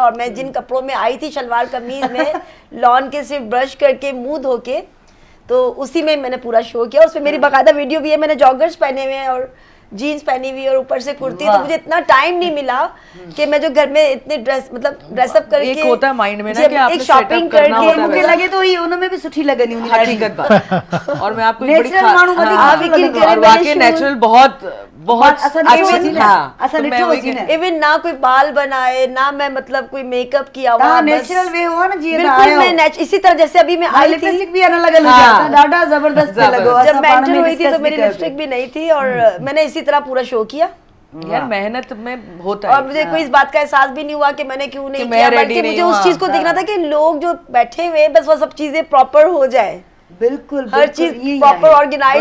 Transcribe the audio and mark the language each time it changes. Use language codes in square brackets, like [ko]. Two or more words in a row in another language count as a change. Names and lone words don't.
[ur] اور میں جن کپڑوں میں آئی تھی، شلوار قمیض میں، لان کے صرف برش کر کے منہ دھو کے، تو اسی میں میں نے پورا شو کیا. اس میں میری باقاعدہ ویڈیو بھی ہے، میں نے جاگرز پہنے ہوئے ہیں اور جینز پہنی ہوئی اور اوپر سے کرتی. تو مجھے اتنا ٹائم نہیں ملا کہ میں جو گھر میں اتنے ڈریس اپ کر کے ایک ہوتا ہے مائنڈ میں نا जब کہ آپ نے ایک شاپنگ setup करना करके ہوتا ہے [sd] मूंखे [ur] वैसा। [sd] लगे तो ही उनमें भी सुठी लॻंदी हूंदी [ur] حقیقت بات۔ اور میں آپ کو ایک بڑی [sd] नेचुरल माण्हू वधीक [ur] आप [sd] सुठो [ur] यकीन [sd] लॻंदो [ur] करें, [sd] आहे। [ur] और मैंने वाकई शुरू- نیچرل بہت بہت [sd] असां [ur] अच्छी [sd] ॾिठो [ur] चीज़- [sd] हुओसीं न, [ur] हाँ, [sd] असां [ur] تو میں [sd] ॾिठो [ur] वही [sd] हुओसीं [ur] कह- [sd] न। [ur] ایون نا کوئی بال بنائے، نا میں مطلب کوئی میک اپ کیا ہوا, [sd] तव्हां [ur] बस [sd] नेचुरल वे हुआ न जीअं [ur] بالکل میں اسی طرح جیسے ابھی میں آئی تھی. [sd] लिपस्टिक भी न लॻल [ur] हाँ। [sd] हुई, ॾाढा ज़बरदस्त पिया लॻो। [ur] ज़बरदस्त। जब [sd] असां [ur] मैं [sd] पाण [ur] एंटर [sd] में [ur] ہوئی تھی [sd] discuss [ur] तो [sd] भी [ur] मेरी [sd] कयो [ur] लिपस्टिक [sd] पियो। [ur] بھی نہیں تھی اور میں نے اسی طرح پورا شو کیا. یار محنت میں ہوتا और है। مجھے کوئی اس بات کا احساس بھی نہیں ہوا کہ میں نے کیوں نہیں کہ میں किया, ready बल्कि नहीं मुझे हूँ, اس چیز کو हाँ। دیکھنا تھا کہ لوگ جو بیٹھے ہوئے ہیں، بس وہ سب چیزیں پراپر ہو جائے, बिल्कुल हर बिल्कुल, चीज यही प्रॉपर [sd] आहे। [ur] ऑर्गेनाइज